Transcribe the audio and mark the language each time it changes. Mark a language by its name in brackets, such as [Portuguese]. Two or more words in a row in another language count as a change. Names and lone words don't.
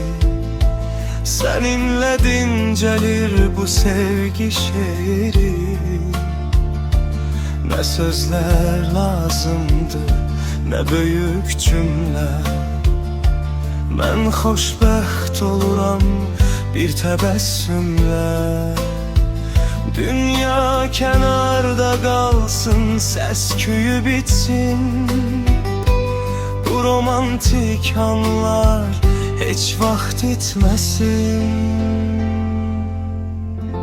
[Turkish] Seninle dincelir bu sevgi şiiri. Ne sözler lazımdı, ne büyük cümle. [Azerbaijani] Ben xoşbəxt oluram bir təbəssümlə. Dünya kənarda qalsın, səs-küyü bitsin. Bu romantik anlar heç vaxt itməsin.